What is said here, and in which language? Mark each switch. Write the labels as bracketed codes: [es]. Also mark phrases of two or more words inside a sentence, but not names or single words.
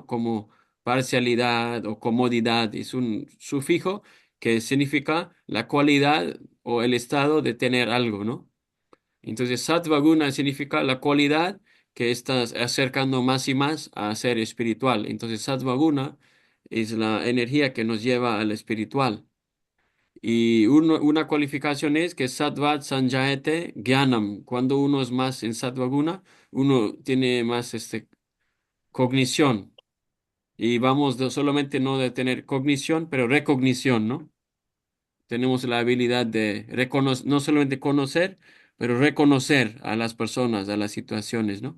[es] Como parcialidad o comodidad. Es un sufijo que significa la cualidad o el estado de tener algo, ¿no? Entonces, [sa] सत्त्व गुण [es] significa la cualidad que estás acercando más y más a ser espiritual. Entonces, [sa] सत्त्व गुण [es] es la energía que nos lleva al espiritual. Y una cualificación es que [sa] सत्त्व सञ्जायते ज्ञानम्. [es] Cuando uno es más en [sa] सत्त्व गुण, [es] uno tiene más cognición. Y vamos solamente no de tener cognición, pero recognición, ¿no? Tenemos la habilidad de reconocer, no solamente conocer, pero reconocer a las personas, a las situaciones, ¿no?